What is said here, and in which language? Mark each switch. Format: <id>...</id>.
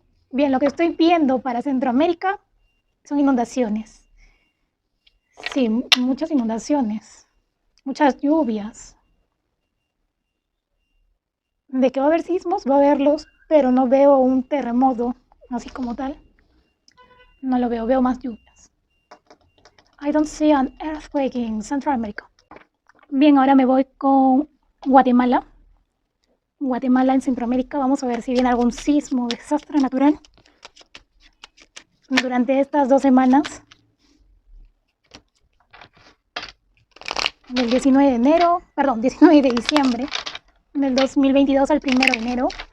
<es>Bien, lo que estoy viendo para Centroamérica son inundaciones. Sí, muchas inundaciones, muchas lluvias. De que va a haber sismos, va a haberlos, pero no veo un terremoto así como tal. No lo veo, veo más lluvias.</es> <en>I don't see an earthquake in Central America.</en> <es>Bien, ahora me voy con Guatemala. Guatemala en Centroamérica. Vamos a ver si viene algún sismo, desastre natural durante estas 2 semanas. Del 19 de enero, perdón, 19 de diciembre del 2022 al 1 de enero.</es>